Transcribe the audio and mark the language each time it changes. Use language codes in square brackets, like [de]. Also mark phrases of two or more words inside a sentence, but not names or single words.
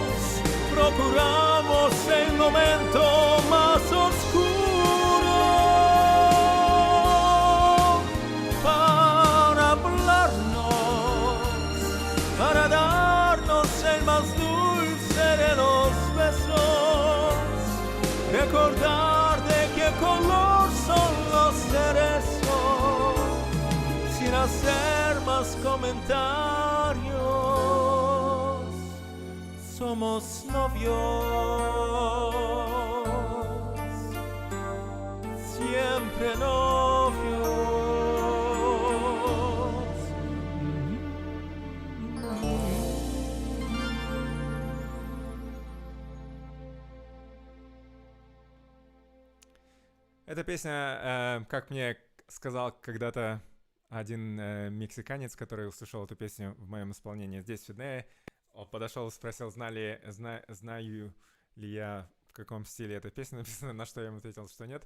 [es] Procuramos el momento más oscuro para hablarnos, para darnos el más dulce de los besos, recordar de qué color son los cerezos, sin hacer más comentarios. Somos novios, siempre novios. [ru] Эта песня, как мне сказал когда-то один мексиканец, который услышал эту песню в моем исполнении здесь, в Сиднее, он подошел и спросил, знаю ли я, в каком стиле эта песня написана, на что я ему ответил, что нет.